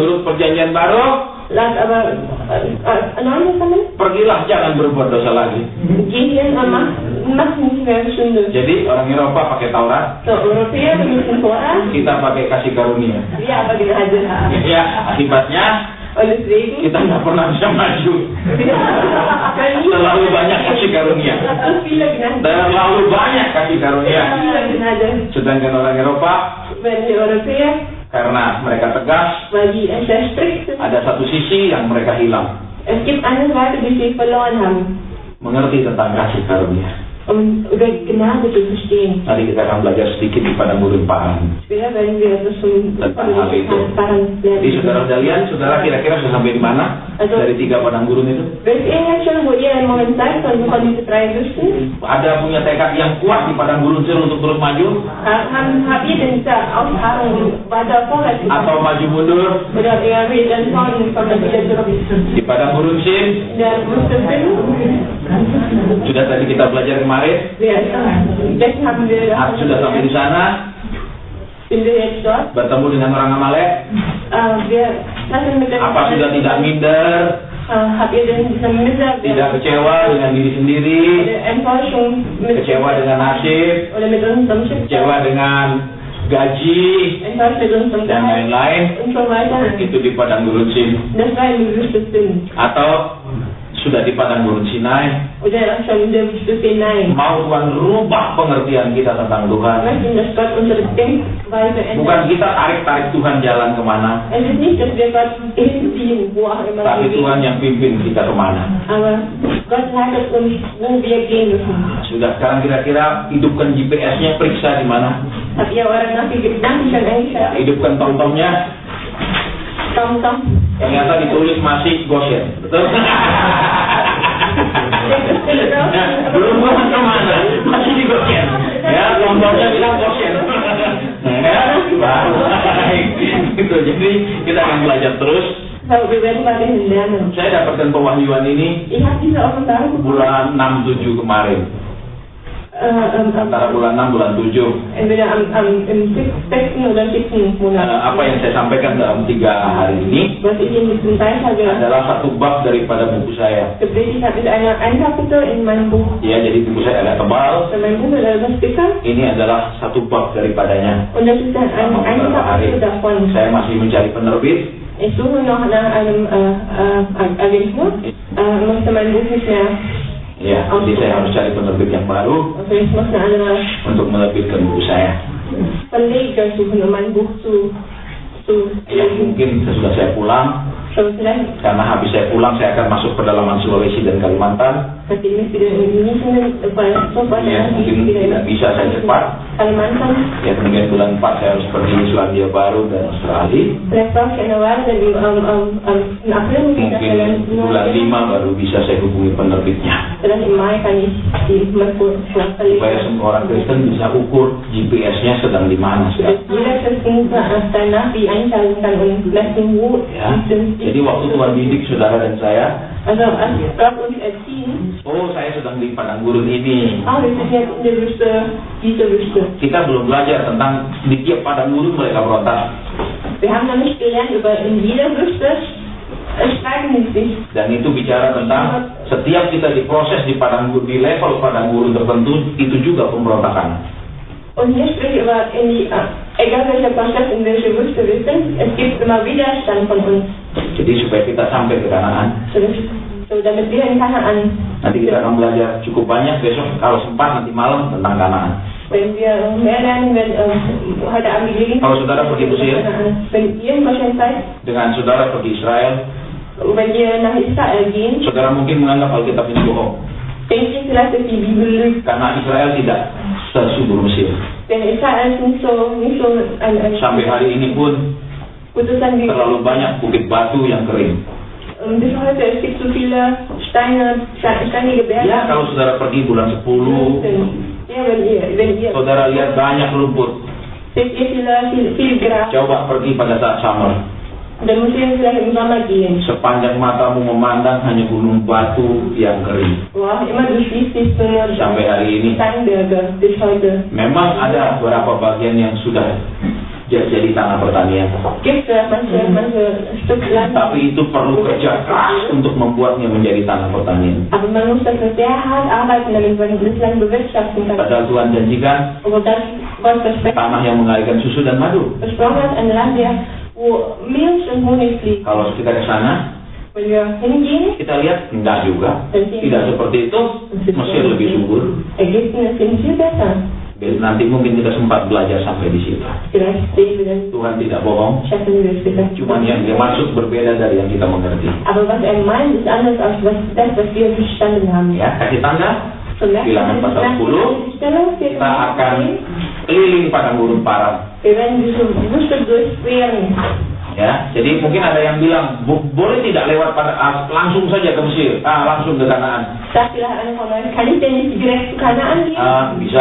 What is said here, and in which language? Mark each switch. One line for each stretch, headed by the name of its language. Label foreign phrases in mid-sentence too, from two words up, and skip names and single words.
Indonesian: Menurut perjanjian baru,
German: Laut aber Neuen Testament
Indonesian: pergilah jangan berbuat dosa lagi.
German: gehen wir macht nicht mehr Sünde.
Indonesian: Jadi orang Eropa pakai Taurat,
German: So, Europäer müssen Torah,
Indonesian: kita pakai kasih karunia.
German: wir aber Gnade haben.
Indonesian: Ya, akibatnya
German: Und deswegen
Indonesian: kita nggak pernah bisa maju. Terlalu banyak kasih karunia.
German: so viele Gnade.
Indonesian: Terlalu banyak kasih karunia.
German: Viele Gnade.
Indonesian: Sedangkan orang Eropa,
German: Wenn die Europäer,
Indonesian: karena mereka tegas,
German: weil die sehr strikt sind,
Indonesian: ada satu sisi yang mereka hilang.
German: es gibt eine Seite, die sie verloren haben,
Indonesian: Mengerti tentang kasih karunia.
German: um über Gnade zu verstehen.
Indonesian: Nanti kita akan belajar sedikit di padang gurun Paran.
German: Später werden wir das schon
Indonesian: Tentang hal itu. Jadi
German: lernen.
Indonesian: saudara sekalian, saudara kira-kira sudah sampai di mana dari 3 padang gurun itu?
German: Wisst ihr jetzt schon, wo ihr im Moment seid, von diesen 3 Wüsten?
Indonesian: Ada punya tekad yang kuat di padang gurun Sin untuk terus maju?
German: Habt ihr denn diese Ausharrung weiter vorwärts
Indonesian: Atau maju mundur?
German: oder eher wieder vorne von der wieder zurück?
Indonesian: Di padang gurun Sin,
German: In der Wüste Sin,
Indonesian: sudah tadi kita belajar kemarin,
German: jetzt haben wir
Indonesian: sudah sampai di sana,
German: sind wir jetzt dort.
Indonesian: bertemu dengan orang Amalek.
German: Wir treffen mit dem
Indonesian: Apa sudah tidak minder,
German: habt ihr denn diese Mitte
Indonesian: tidak kecewa dengan diri sendiri,
German: der Enttäuschung mit
Indonesian: kecewa dengan nasib,
German: oder mit unserem
Indonesian: kecewa
German: Schicksal,
Indonesian: dengan gaji,
German: enttäuscht mit unserem
Indonesian: dan
German: Gehalt
Indonesian: lain-lain?
German: und so weiter?
Indonesian: Itu di padang gurun Sin.
German: Das war in der Wüste Sin.
Indonesian: Atau sudah di padang gurun Sinai,
German: Oder schon in der Wüste Sinai.
Indonesian: mau Tuhan rubah pengertian kita tentang
German: Wir
Indonesian: Tuhan.
German: möchten, dass Gott unsere Denkweise
Indonesian: Bukan
German: ändert.
Indonesian: kita tarik-tarik Tuhan jalan kemana,
German: Es ist nicht, dass wir Gott hinziehen, wo auch immer
Indonesian: tapi
German: wir
Indonesian: Tuhan
German: gehen.
Indonesian: yang pimpin kita kemana.
German: Aber Gott leitet uns, wo wir gehen müssen.
Indonesian: Sudah sekarang kira-kira hidupkan GPS-nya, periksa di mana.
German: Habt ihr eure Gedanken schon eingeschaltet?
Indonesian: Hidupkan tomtomnya,
German: Tom.
Indonesian: ternyata ditulis masih Goshen. Betul? Belum kemana, masih di Goshen. Ya, tomtomnya bilang Goshen. Ya, baik. Gitu. Jadi kita akan belajar terus.
German: So, wir werden weiterhin lernen.
Indonesian: Saya dapatkan pewahyuan ini
German: Ich habe diese Offenbarung
Indonesian: bulan 6-7 kemarin. Antara bulan 6 bulan 7.
German: entweder im 6. oder 7. Monat.
Indonesian: Apa yang saya sampaikan dalam 3 hari ini
German: Was ich in diesen 3 Tagen
Indonesian: adalah satu bab daripada buku saya.
German: gepredigt habe, ist ein Kapitel in meinem Buch.
Indonesian: Ya, jadi buku saya agak tebal.
German: Mein Buch ist etwas dicker
Indonesian: Ini adalah satu bab daripadanya.
German: und das ist dann ein Kapitel davon.
Indonesian: Saya masih mencari penerbit.
German: Ich suche noch nach einem Agentur, möchte mein Buch nicht mehr.
Indonesian: Ya, jadi saya harus cari penerbit yang baru
German: Also ich muss eine andere
Indonesian: untuk menerbitkan buku saya.
German: Verleger suchen, um mein Buch zu
Indonesian: Ya, mungkin sesudah saya pulang,
German: so vielleicht,
Indonesian: karena habis saya pulang saya akan masuk pedalaman Sulawesi dan Kalimantan.
German: nachdem ich wieder in Indonesien sofort
Indonesian: Ya, mungkin tidak bisa saya cepat.
German: Kalimantan,
Indonesian: Ya, kemudian bulan 4 saya harus pergi ke Selandia Baru dan Australia.
German: vielleicht brauche ich eine Weile, denn im April muss ich nach
Indonesian: Mungkin bulan 5 baru bisa saya hubungi penerbitnya.
German: Vielleicht im Mai kann ich mein Buch
Indonesian: Supaya
German: verlegen.
Indonesian: semua orang Kristen bisa ukur GPS-nya sedang di mana sekarang.
German: Jeder Christen sein Navi einschalten kann und messen, wo
Indonesian: Ya, jadi waktu Tuhan didik saudara dan saya,
German: Also als Gott uns erziehen,
Indonesian: oh saya sedang di padang gurun ini.
German: wir sind jetzt in der Wüste, diese Wüste.
Indonesian: Kita belum belajar tentang di tiap padang gurun mereka berontak.
German: Wir haben noch nicht gelernt über in jeder Wüste streiten die sich.
Indonesian: Dan itu bicara tentang setiap kita diproses di level padang gurun tertentu, itu juga pemberontakan.
German: Und hier spricht über egal welcher Prozess, in welche Wüste wir sind, es gibt immer Widerstand von uns.
Indonesian: Jadi supaya kita sampai ke Kanaan.
German: So, damit wir in Kanaan.
Indonesian: Nanti kita akan belajar cukup banyak besok kalau sempat nanti malam tentang Kanaan.
German: Wenn wir mehr lernen, wenn heute Abend die
Indonesian: kalau saudara pergi Mesir,
German: wenn ihr in Deutschland seid,
Indonesian: dengan saudara pergi Israel,
German: wenn ihr nach Israel gehen,
Indonesian: saudara mungkin menganggap Alkitab ini bohong.
German: Denkt ihr vielleicht, dass die Bibel lügt?
Indonesian: Karena Israel tidak sesubur Mesir.
German: Denn Israel ist nicht so ein
Indonesian: sampai hari ini pun terlalu banyak bukit batu yang kering.
German: Bis heute es gibt so viele steinige Berge.
Indonesian: Ya, kalau saudara pergi bulan 10,
German: ja, wenn ihr
Indonesian: saudara lihat banyak rumput.
German: Seht ihr viel Gras.
Indonesian: Coba pergi pada saat summer. Dan mungkin
German: vielleicht im Sommer gehen.
Indonesian: Sepanjang matamu memandang hanya gunung batu yang kering. Wah,
German: immer du siehst nicht nur
Indonesian: sampai hari ini.
German: Steinberge bis heute.
Indonesian: Memang ada beberapa bagian yang sudah jadi tanah pertanian.
German: Gibt manche Stück Land.
Indonesian: Tapi itu perlu kerja keras untuk membuatnya menjadi tanah pertanian.
German: Aber man muss dafür sehr hart arbeiten, damit man das Land bewirtschaften kann.
Indonesian: Padahal Tuhan janjikan tanah yang mengalirkan susu dan madu.
German: Versprochen hat ein Land, wo Milch und Honig fließt.
Indonesian: Kalau kita ke sana, kita lihat enggak juga. Tidak seperti itu. Mesir lebih subur.
German: Ägypten ist viel besser.
Indonesian: Nanti mungkin kita sempat belajar sampai di situ. Tuhan tidak bohong. Cuma yang dia maksud berbeda dari yang kita mengerti.
German: Aber was meint ist anders als das, was wir verstanden haben.
Indonesian: Ya, kasih tanda. Bilangan pasal 10. Kita akan keliling padang gurun Paran. Ya, jadi mungkin ada yang bilang boleh tidak lewat langsung saja ke Mesir, langsung ke Kanaan. Bisa.